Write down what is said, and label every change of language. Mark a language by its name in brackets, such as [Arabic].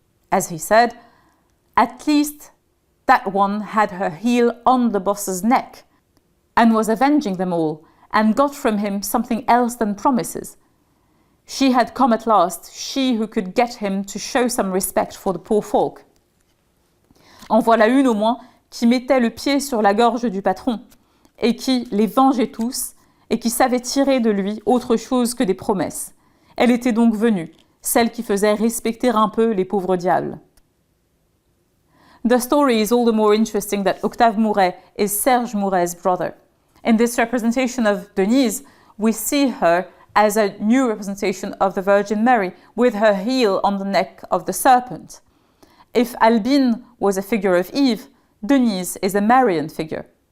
[English] As he said, "At least that one had her heel on the boss's neck and was avenging them all and got from him something else than promises. She had come at last, she who could get him to show some respect for the poor folk." [French] En voilà une au moins qui mettait le pied sur la gorge du patron et qui les vengeait tous et qui savait tirer de lui autre chose que des promesses. Elle était donc venue, celle qui faisait respecter un peu les pauvres diables. [English] The story is all the more interesting that Octave Mouret is Serge Mouret's brother. In this representation of Denise, we see her as a new representation of the Virgin Mary, with her heel on the neck of the serpent. If Albine was a figure of Eve, Denise is a Marian figure.